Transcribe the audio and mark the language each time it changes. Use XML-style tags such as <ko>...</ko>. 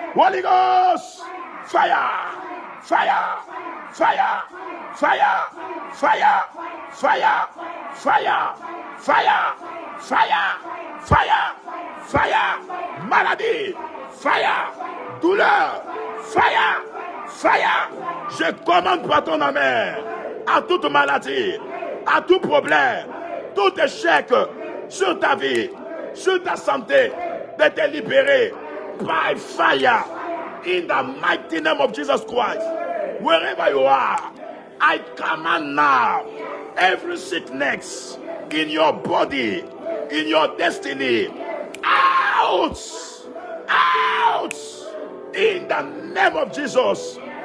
<en>Holy Ghost, fire, fire, fire, fire, fire, fire, fire, fire, fire, fire, fire,</en> <fr>maladie,</fr> <en>fire,</en> <fr>douleur,</fr> <en>fire, fire.</en> <fr>Je commande par ton amen à toute maladie, à tout problème, tout échec sur ta vie, sur ta santé, de te libérer</fr> <en>by fire In the mighty name of Jesus Christ, wherever you are, I command now every sickness in your body, in your destiny, out, out, in the name of Jesus.</en>